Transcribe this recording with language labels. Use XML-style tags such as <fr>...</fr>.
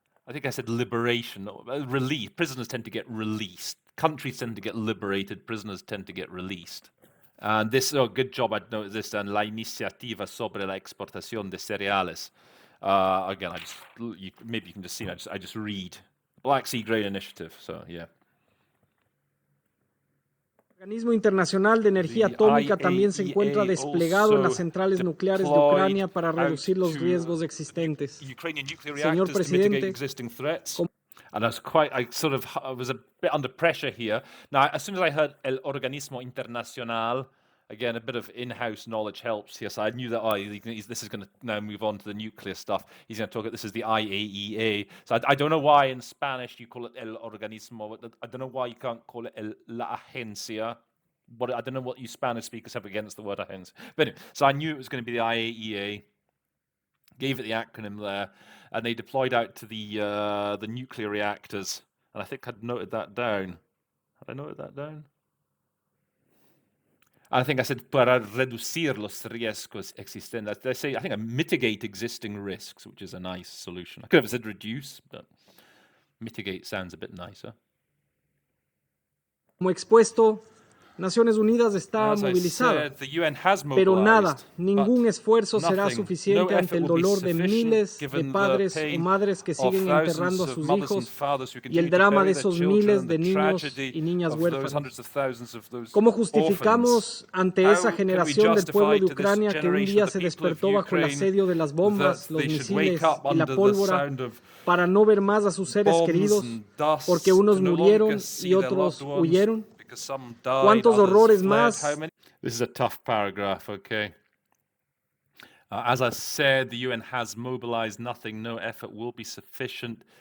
<en>I think I said liberation, release. Prisoners tend to get released. Countries tend to get liberated. Prisoners tend to get released. And this, good job, I'd noticed this, and</en> <es>la iniciativa sobre la exportación de cereales.</es> <en>Again, maybe you can just see, I just read. Black Sea Grain Initiative, so yeah.</en> <es>El Organismo Internacional de Energía Atómica también se encuentra desplegado en las centrales nucleares de Ucrania para reducir los riesgos existentes. Señor presidente,</es> <en>and I was a bit under pressure here. Now, as soon as I heard</en> <es>El Organismo Internacional,</es> <en>again, a bit of in-house knowledge helps here. So I knew that this is going to now move on to the nuclear stuff. He's going to talk about this is the IAEA. So I don't know why in Spanish you call it</en> <es>El Organismo.</es> <en>I don't know why you can't call it</en> <es>La Agencia.</es> <en>But I don't know what you Spanish speakers have against the word agencia. But anyway, so I knew it was going to be the IAEA. Gave it the acronym there, and they deployed out to the nuclear reactors. And I think I'd noted that down. Had I noted that down? I think I said</en> <es>para reducir los riesgos existentes.</es> <en>They say, I think, mitigate existing risks, which is a nice solution. I could have said reduce, but mitigate sounds a bit nicer.</en> <es>Como expuesto, Naciones Unidas está movilizada, pero nada, ningún esfuerzo será suficiente ante el dolor de miles de padres o madres que siguen enterrando a sus hijos y el drama de esos miles de niños y niñas huérfanos. ¿Cómo justificamos ante esa generación del pueblo de Ucrania que un día se despertó bajo el asedio de las bombas, los misiles y la pólvora para no ver más a sus seres queridos porque unos murieron y otros huyeron? ¿Cuántos horrores más?</es> <en>This is a tough paragraph, okay. As I said, the UN has mobilized nothing, no effort will be sufficient.</en>